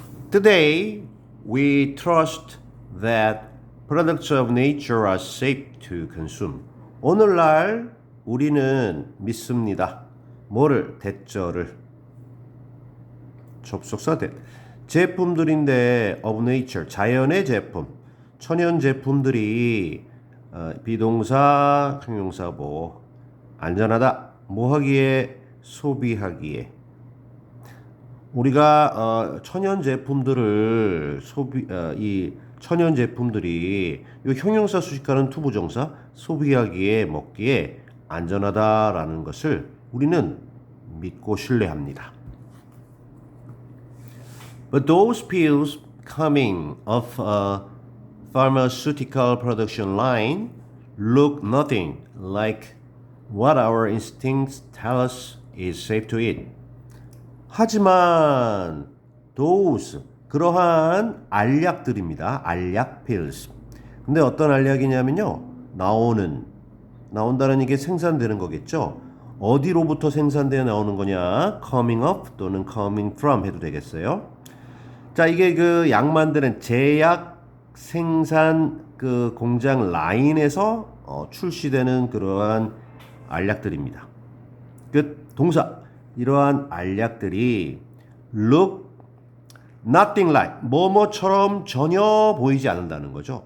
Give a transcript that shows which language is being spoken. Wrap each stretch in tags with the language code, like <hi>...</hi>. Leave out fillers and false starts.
<en>Today, we trust that products of nature are safe to consume.</en> <ko>오늘날 우리는 믿습니다. 뭐를? 대절을. 접속사 대. 제품들인데 of nature, 자연의 제품. 천연 제품들이 비동사, 형용사 뭐 안전하다. 뭐 하기에? 소비하기에. 우리가 천연 제품들을 이 천연 제품들이 이 형용사 수식하는 투부정사 소비하기에 먹기에 안전하다라는 것을 우리는 믿고 신뢰합니다.</ko> <en>But those pills coming off a pharmaceutical production line look nothing like what our instincts tell us is safe to eat.</en> <ko>하지만 those 그러한 알약들입니다. 알약 pills. 근데 어떤 알약이냐면요. 나온다는 이게 생산되는 거겠죠. 어디로부터 생산되어 나오는 거냐?</ko> <en>coming up</en> <ko>또는</ko> <en>coming from</en> <ko>해도 되겠어요. 자, 이게 그 약 만드는 제약 생산 그 공장 라인에서 출시되는 그러한 알약들입니다. 끝. 동사. 이러한 알약들이</ko> <en>look nothing like</en> <ko>뭐뭐처럼 전혀 보이지 않는다는 거죠.</ko>